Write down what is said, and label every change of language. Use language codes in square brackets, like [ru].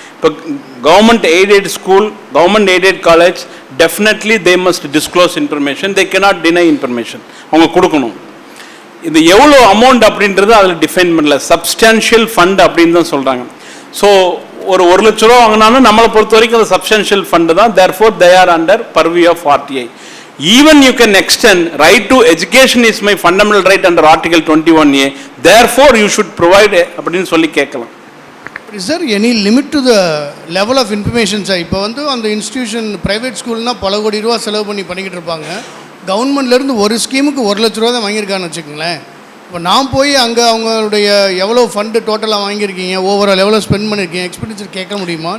[en] இப்போ government aided school, government aided college, definitely they must disclose information, they cannot deny information. [ta] அவங்க கொடுக்கணும். இது எவ்வளோ அமௌண்ட் அப்படின்றது அதில் டிஃபைன் பண்ணல, சப்ஸ்டான்ஷியல் ஃபண்ட் அப்படின்னு தான் சொல்கிறாங்க. ஸோ ஒரு 1 லட்ச ரூபா வாங்கினாலும் நம்மளை பொறுத்த வரைக்கும் அது சப்ஸ்டான்ஷியல் ஃபண்டு தான். [en] Therefore they are under purview of RTI. Even you can extend right to education is my fundamental right under Article 21A. Therefore, you should provide [ta] அப்படின்னு சொல்லி கேட்கலாம். [en] Is there any limit to the level of information sir? [ta] இப்போ வந்து அந்த institution private ஸ்கூல்னால் பல கோடி ரூபா செலவு பண்ணிக்கிட்டு இருப்பாங்க. கவர்மெண்ட்லேருந்து ஒரு ஸ்கீமுக்கு 1 லட்ச ரூபா தான் வாங்கியிருக்கான்னு வச்சுக்கோங்களேன். இப்போ நான் போய் அங்கே அவங்களுடைய எவ்வளோ ஃபண்டு டோட்டலாக வாங்கியிருக்கீங்க, ஓவரால் எவ்வளோ ஸ்பெண்ட் பண்ணியிருக்கீங்க, எக்ஸ்பெண்டிச்சர் கேட்க முடியுமா?